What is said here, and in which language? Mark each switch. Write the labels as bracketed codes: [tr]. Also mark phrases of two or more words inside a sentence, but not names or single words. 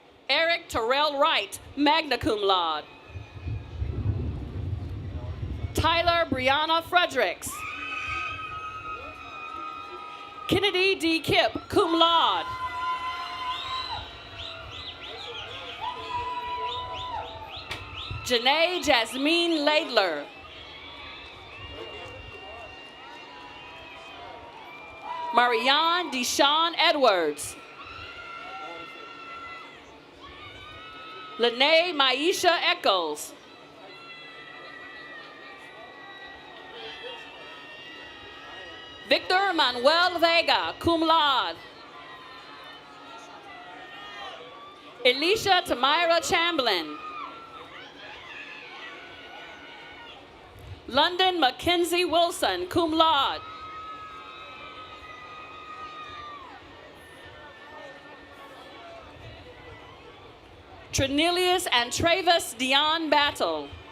[en] Eric Terrell Wright, [la] magna cum laude. [en] Tyler Brianna Fredericks. Kennedy D. Kipp, [la] cum laude. [en] Janae Jasmine Laidler. Marianne Deshawn Edwards. Lene Maisha Eccles. Victor Manuel Vega, [la] cum laude. [en] Elisha Tamira Chamblin. London Mackenzie Wilson, [la] cum laude. [en] Trinelius and Travis Dion Battle.